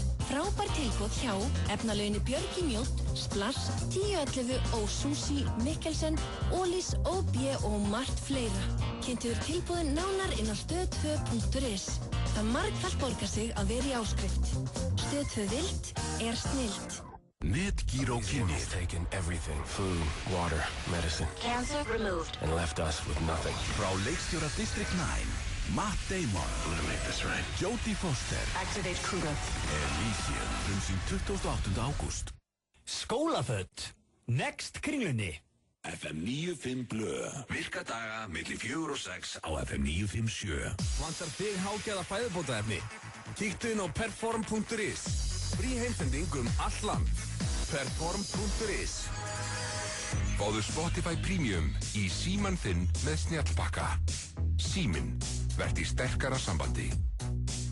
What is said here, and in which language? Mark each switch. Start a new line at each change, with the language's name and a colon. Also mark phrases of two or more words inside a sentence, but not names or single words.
Icelandic: Frábær tilboð hjá efnalauginni Björg í Mjótt, Splass, 1011 og Sushi, Mikkelsen, Ólís, OB og margt fleira. Kynntuður tilboðin nánar inn á stöð2.is. Það margfalt borgar sig að vera í áskrift. Stöð 2 Vild er snillt. Netgyro Kynið.
English: Taken everything, food, water, medicine. Cancer removed. And left us with nothing.
Icelandic: Frá leikstjóra District 9, Matt Damon.
English: I'm gonna make this right. Jodie Foster. Activate Kruger. Elysium,
Icelandic: frumsýnd 28. ágúst. Skólaföt. Next Kringlunni. FM 95 Blö. Virka daga milli 4 og 6 á FM 957. Vantar þig hágæða fæðubótaefni? Kíktu inn á perform.is. Frí heimsending all land. Perform.is. Fáðu Spotify Premium í síman þinn með snjallbakka. Síminn, verð í sterkara sambandi.